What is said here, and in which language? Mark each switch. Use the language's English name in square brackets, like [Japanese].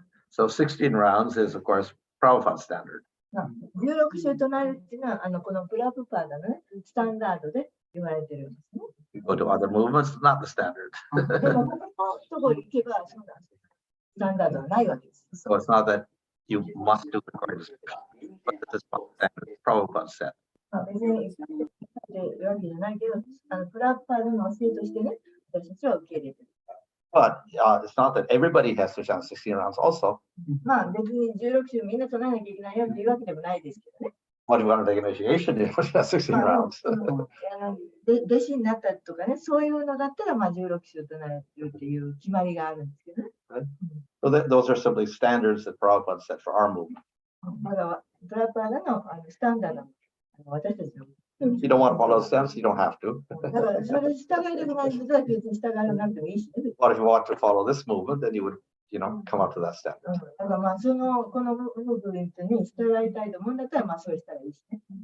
[English] So 16 rounds is, of course, Prabhupada's standard. [Japanese] 16週となるっていうのは、このプラプパーダのね、スタンダードで言われてるんですね。 [English] You go to other movements, it's not the standard. [Japanese] でも、ここのところ行けば、そうなんですよ。スタンダードはないわけです。 [English] So it's not that you must do according to scripture, but this is what Prabhupada said. [Japanese] 別にっていうわけじゃないけど、プラプパーダの教えとしてね、私たちは受け入れてる。 [English] But it's not that everybody has to chant 16 rounds also. [Japanese] まあ別に16週みんな唱えなきゃいけないよっていうわけでもないですけどね。 [English] What if you want to take initiation? You have 16 rounds. [Japanese] 弟子になったとかね、そういうのだったら、まあ16週唱えるっていう決まりがあるんですけどね。 [English] So those are simply standards that Prabhupada set for our movement. [Japanese] だからプラプパーダのスタンダードの私たちの。 [English] If you don't want to follow those steps, you don't have to. [Japanese] だからそれ従いたくない人は別に従わなくてもいいしね。 [English] But if you want to follow this movement, then you would, come up to that standard. [Japanese] だからまあこのムーブメントに従いたいと思うんだったら、まあそうしたらいいしね。